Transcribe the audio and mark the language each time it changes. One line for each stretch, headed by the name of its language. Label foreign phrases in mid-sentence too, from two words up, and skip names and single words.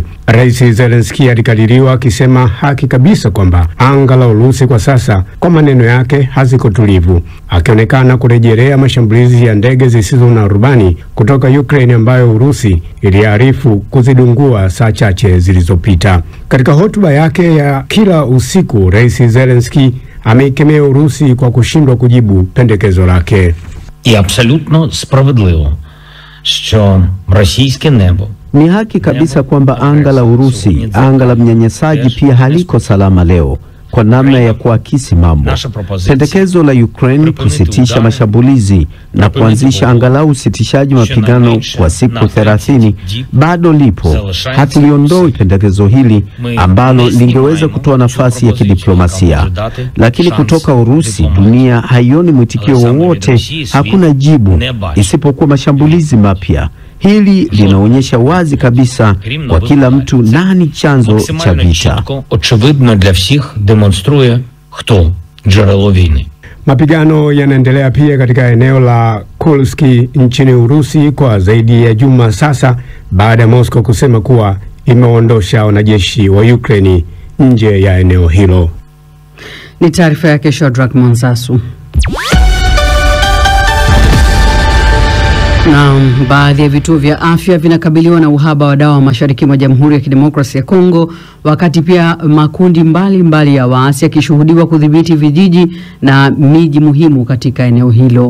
Swahili: Rais Zelensky alikadiriwa akisema haki kabisa kwamba anga la Urusi kwa sasa, kwa maneno yake, haziko tulivu, akionekana kurejelea mashambulizi ya ndege zisizo na rubani kutoka Ukraine ambayo Urusi iliarifu kuzidungua saa chache zilizopita. Katika hotuba yake ya kila usiku, Rais Zelensky ameikemea Urusi kwa kushindwa kujibu pendekezo lake.
Ukrainian: І абсолютно справедливо, що російське небо.
Swahili: Ni haki kabisa kwamba anga la Urusi, anga la mnyanyasaji, pia haliko salama leo kwa namna ya kuakisi mambo. Pendekezo la Ukraine kusitisha mashambulizi na kuanzisha angalau usitishaji mapigano kwa siku 30 bado lipo. Hatuliondoi pendekezo hili ambalo lingeweza kutoa nafasi ya kidiplomasia, lakini kutoka Urusi dunia haioni mwitikio wowote, hakuna jibu isipokuwa mashambulizi mapya. Hili linaonyesha wazi kabisa kwa kila mtu nani chanzo cha vita.
Ukrainian: Очевидно для всіх демонструє, хто джерело війни.
Swahili: Mapigano yanaendelea pia katika eneo la Kursk nchini Urusi kwa zaidi ya juma sasa, baada ya Moscow kusema kuwa imeondosha wanajeshi wa Ukraine nje ya eneo hilo. Ni taarifa yake Shadrack Monsasu. Na baadhi ya vituo vya afya vinakabiliwa na uhaba wa dawa mashariki mwa Jamhuri ya Kidemokrasia ya Kongo, wakati pia makundi mbali ya waasi yakishuhudiwa kudhibiti vijiji na miji muhimu katika eneo hilo.